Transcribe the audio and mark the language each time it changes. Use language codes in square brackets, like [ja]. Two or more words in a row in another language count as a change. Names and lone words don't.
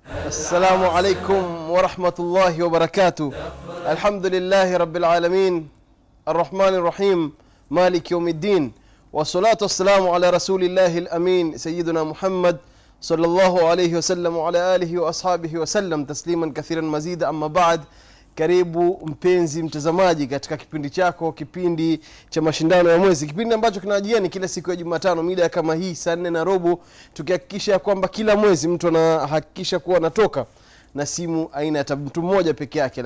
[ar] السلام عليكم ورحمة الله وبركاته. الحمد لله رب العالمين الرحمن الرحيم مالك يوم الدين، والصلاة والسلام على رسول الله الأمين سيدنا محمد صلى الله عليه وسلم وعلى آله وأصحابه وسلم تسليما كثيرا مزيدا. أما بعد, [sw] karibu mpenzi mtazamaji katika kipindi chako, kipindi cha mashindano ya mwezi, kipindi ambacho kinajieni kila siku ya Jumatano mida kama hii saa 4:15, tukihakikisha kwamba kila mwezi mtu anahakikisha kuwa anatoka na simu aina ya mtu mmoja peke yake.